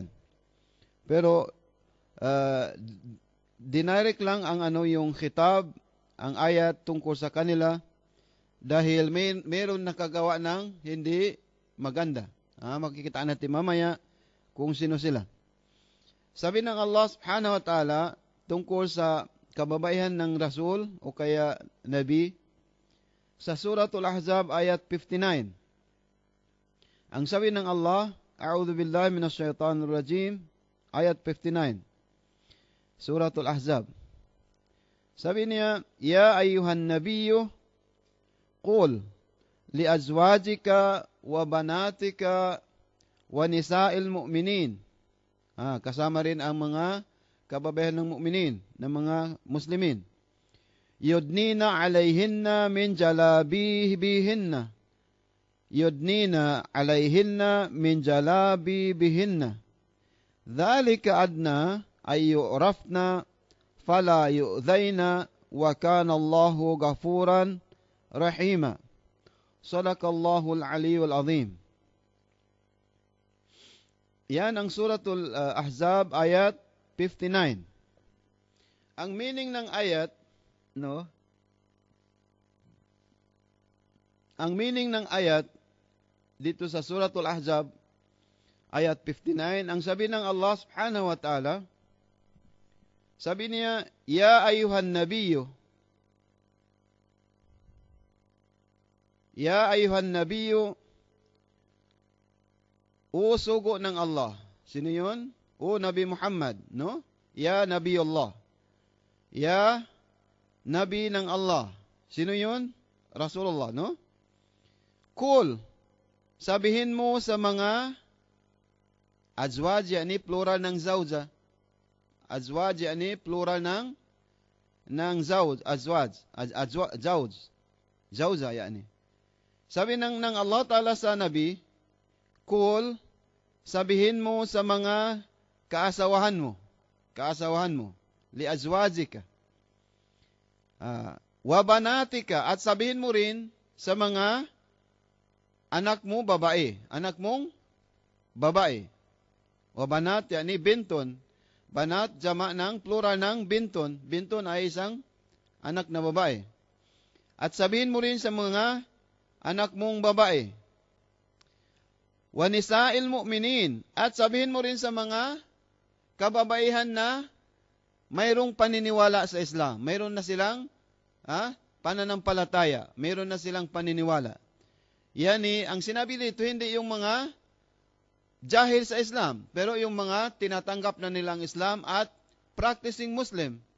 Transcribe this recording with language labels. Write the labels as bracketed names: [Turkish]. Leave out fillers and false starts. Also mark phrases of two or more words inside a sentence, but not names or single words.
[Filipino] Pero dinirect lang ang yung khitab, ang ayat tungkol sa kanila dahil meron nakagawa ng hindi maganda. Makikita natin mamaya kung sino sila. Sabi ng Allah [Arabic] سبحانه وتعالى [Filipino] tungkol sa kababaihan ng Rasul o kaya Nabi sa Suratul Ahzab ayat 59. Ang sabi ng Allah, [Arabic] أعوذ بالله من الشيطان الرجيم, [Filipino] ayat 59. Suratul Ahzab. Sabi niya, [Arabic] يا أيها النبي قل لأزواجك وبناتك ونساء المؤمنين. [Filipino] Kasama rin ang mga kababaihan ng mu'minin, ng mga muslimin. [Arabic] يدنين عليهن من جلابيبهن. يدنين عليهن من جلابيبهن. ذلك أدنى أن يعرفن فلا يؤذين وكان الله غفورا رحيما. صدق الله العلي العظيم. [Filipino] Yan ang Suratul Ahzab ayat 59. Ang meaning ng ayat, ang meaning ng ayat dito sa Suratul Ahzab ayat 59, ang sabi ng Allah [Arabic] سبحانه وتعالى, [Filipino] sabi niya, [Arabic] يا أيها النبي، يا أيها النبي, [Filipino] o sugo ng Allah. Sino yun? O Nabi Muhammad, no? [Arabic] يا نبي الله. [Filipino] Ya Nabi ng Allah. Sino yun? Rasulullah, no? Kul, sabihin mo sa mga azwaj, yani plural ng zawja. Azwaj, yani plural ng zawj, azwaj, zawj. Zawja, yani. Sabi ng Allah Ta'ala sa Nabi, Kul, sabihin mo sa mga kaasawahan mo, [Arabic] لأزواجك وبناتك, [Filipino] at sabihin mo rin sa mga anak mo babae, [Arabic] وبنات, [Filipino] yani binton, banat, jama ng plural ng binton, binton ay isang anak na babae, at sabihin mo rin sa mga anak mong babae, [Arabic] ونساء المؤمنين, [Filipino] at sabihin mo rin sa mga kababaihan na mayroong paniniwala sa Islam. Mayroon na silang pananampalataya. Mayroon na silang paniniwala. Yani, ang sinabi dito, hindi yung mga jahil sa Islam, pero yung mga tinatanggap na nilang Islam at [English] practicing Muslim.